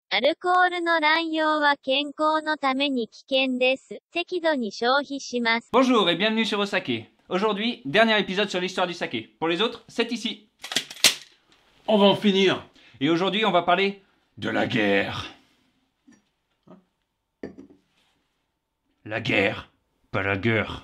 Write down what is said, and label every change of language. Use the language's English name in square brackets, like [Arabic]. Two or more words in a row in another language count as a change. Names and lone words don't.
[Japanese] アルコールの乱用は健康のために危険です。適度に消費します。 [French] Bonjour et bienvenue sur Osake. Aujourd'hui, dernier épisode sur l'histoire du saké. Pour les autres, c'est ici. On va en finir. Et aujourd'hui, on va parler de la guerre. La guerre, pas la gueule.